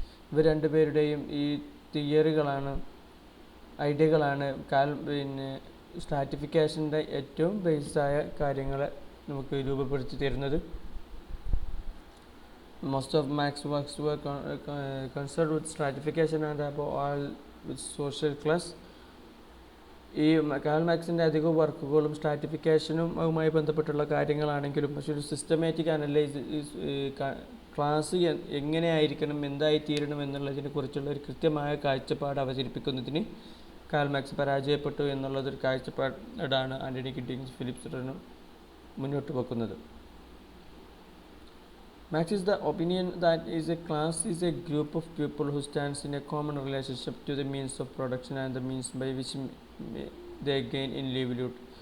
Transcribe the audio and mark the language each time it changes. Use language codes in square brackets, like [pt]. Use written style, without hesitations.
[ml] ഇവർ രണ്ടുപേരുടെയും ഈ തിയറികളാണ്, ഐഡിയകളാണ് പിന്നെ സ്ട്രാറ്റിഫിക്കേഷൻ്റെ ഏറ്റവും ബേസായ കാര്യങ്ങളെ നമുക്ക് രൂപപ്പെടുത്തി തരുന്നത്. [en] Most of Marx's works were concerned with stratification and above all with social class. [ml] ഈ കാൾ മാർക്സിൻ്റെ അധിക വർക്കുകളും സ്ട്രാറ്റിഫിക്കേഷനും അതുമായി ബന്ധപ്പെട്ടുള്ള കാര്യങ്ങളാണെങ്കിലും പക്ഷെ ഒരു സിസ്റ്റമാറ്റിക് അനലൈസിസ് ക്ലാസ് എങ്ങനെയായിരിക്കണം, എന്തായിത്തീരണം എന്നുള്ളതിനെ കുറിച്ചുള്ള ഒരു കൃത്യമായ കാഴ്ചപ്പാട് അവതരിപ്പിക്കുന്നതിന് കാൾ മാർക്സ് പരാജയപ്പെട്ടു എന്നുള്ളതൊരു കാഴ്ചപ്പാടാണ് ആൻ്റണി ഗിഡിങ്സ് ഫിലിപ്പ് സട്ടണും മുന്നോട്ട് വെക്കുന്നത്. [en] Marx is the opinion that is a class is a group of people who stands in a common relationship to the means of production and the means by which they gain in livelihood.